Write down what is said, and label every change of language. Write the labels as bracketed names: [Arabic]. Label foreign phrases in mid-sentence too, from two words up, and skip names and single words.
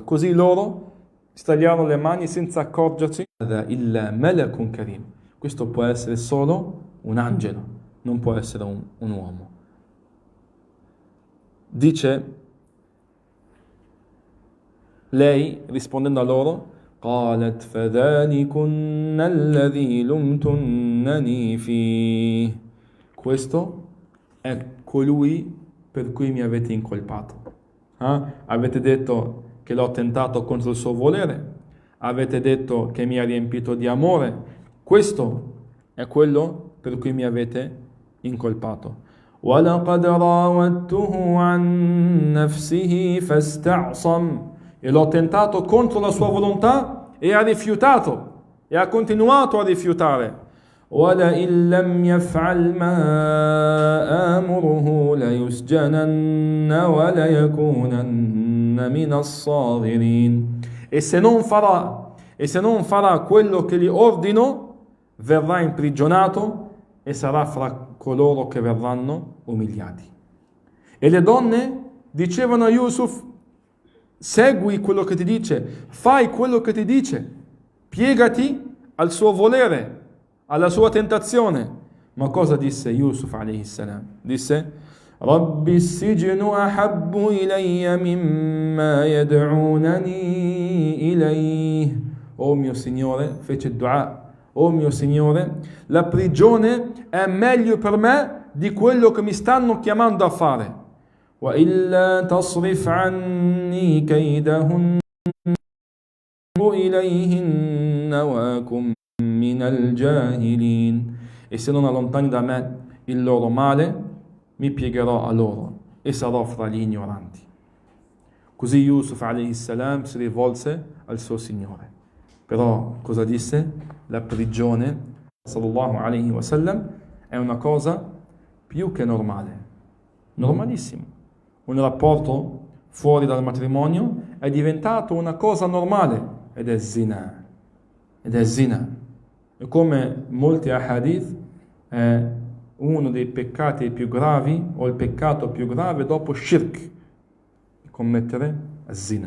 [Italian] Così loro si tagliarono le mani senza accorgersi. [Arabic] Il ملك كريم. [Italian] Questo può essere solo un angelo, non può essere un uomo. Dice lei, rispondendo a loro: [Arabic] قالت فذلكن الذي لمتنني فيه. [Italian] Questo è colui per cui mi avete incolpato. Avete detto che l'ho tentato contro il suo volere, avete detto che mi ha riempito di amore. Questo è quello per cui mi avete incolpato. [Arabic] وَلَقَدْ رَاوَدتُّهُ عَنْ نَفْسِهِ فَاسْتَعْصَمَ, [Italian] e l'ho tentato contro la sua volontà e ha rifiutato e ha continuato a rifiutare. [Arabic] وَلَئِن لَّمْ يَفْعَلْ مَا آمُرُهُ لَيُسْجَنَنَّ وَلَيَكُونَنَّ مِنَ الصَّاغِرِينَ. [Italian] E se non farà quello che gli ordino, verrà imprigionato e sarà fra coloro che verranno umiliati. E le donne dicevano a Yusuf: segui quello che ti dice, fai quello che ti dice, piegati al suo volere, alla sua tentazione. Ma cosa disse Yusuf [Arabic] عليه السلام? Disse: رب السجن أحب إلي مما يدعونني إليه. [Italian] Oh mio Signore, fece dua. Oh mio Signore, la prigione è meglio per me di quello che mi stanno chiamando a fare. [Arabic] وإلا تصرف عني كيدهن إليهن وأكن من الجاهلين. [Italian] E se non allontani da me il loro male, mi piegherò a loro e sarò fra gli ignoranti. Così Yusuf [Arabic] عليه السلام [Italian] si rivolse al suo Signore. Però cosa disse? La prigione, [Arabic] صلى الله عليه وسلم, [Italian] è una cosa più che normale, normalissimo. Un rapporto fuori dal matrimonio è diventato una cosa normale ed è zina. Ed è zina. E come molti ahadith è uno dei peccati più gravi o il peccato più grave dopo shirk, commettere zina.